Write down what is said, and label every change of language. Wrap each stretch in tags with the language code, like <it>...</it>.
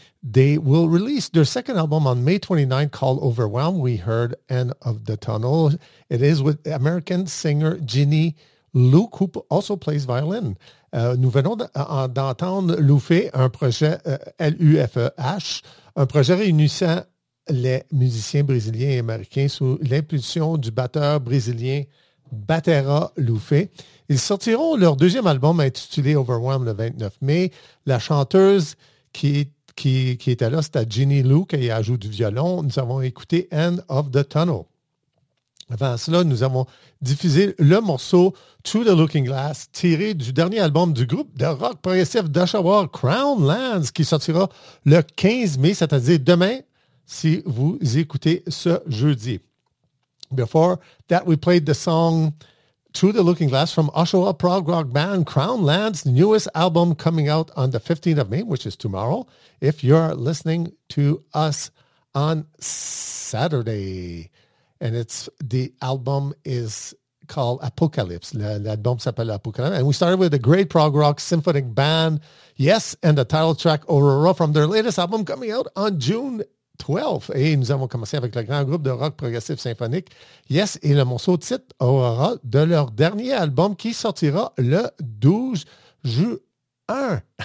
<en>They will release their second album on May 29 called Overwhelm. We heard End of the Tunnel. It is with American singer Ginny Luke, who also plays violin.</en> <fr>Nous venons d'entendre Lufe, un projet L-U-F-E-H, un projet réunissant les musiciens brésiliens et américains sous l'impulsion du batteur brésilien Batera Lufe. Ils sortiront leur deuxième album intitulé Overwhelm le 29 mai. La chanteuse qui était là, c'était Ginny Luke, qui ajoute du violon. Nous avons écouté End of the Tunnel. Avant cela, nous avons diffusé le morceau Through the Looking Glass, tiré du dernier album du groupe de rock progressif d'Oshawa, Crown Lands, qui sortira le 15 mai, c'est-à-dire demain, si vous écoutez ce jeudi.</fr> <en>Before that, we played the song Through the Looking Glass from Oshawa prog rock band Crown Lands' newest album coming out on the 15th of May, which is tomorrow, if you're listening to us on Saturday. And it's the album is called Apocalypse.</en> <fr>L'album s'appelle Apocalypse.</fr> <en>And we started with a great prog rock symphonic band. Yes, and the title track Aurora from their latest album coming out on June 12th.</en> <fr>Et nous avons commencé avec le grand groupe de rock progressif symphonique. Yes, et le morceau titre Aurora de leur dernier album qui sortira le 12 juin.</fr>